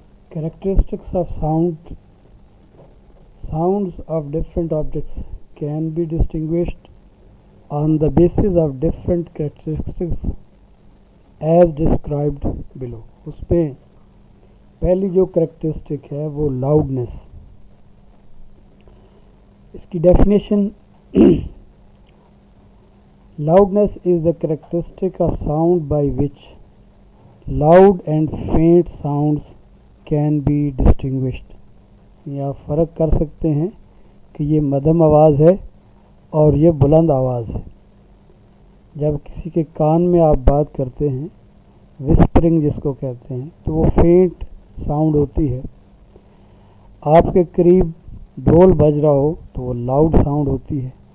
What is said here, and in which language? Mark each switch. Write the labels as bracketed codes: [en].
[en] Characteristics of sounds of different objects can be distinguished on the basis of different characteristics as described below. [ur] اس پہ پہلی جو characteristic ہے وہ loudness. اس کی definition: [en] Loudness is the characteristic of sound by which loud and faint sounds can be distinguished. [ur] یہ آپ فرق کر سکتے ہیں کہ یہ مدھم آواز ہے اور یہ بلند آواز ہے. جب کسی کے کان میں آپ بات کرتے ہیں، وسپرنگ جس کو کہتے ہیں، تو وہ فینٹ ساؤنڈ ہوتی ہے. آپ کے قریب ڈھول بج رہا ہو تو وہ لاؤڈ ساؤنڈ ہوتی ہے.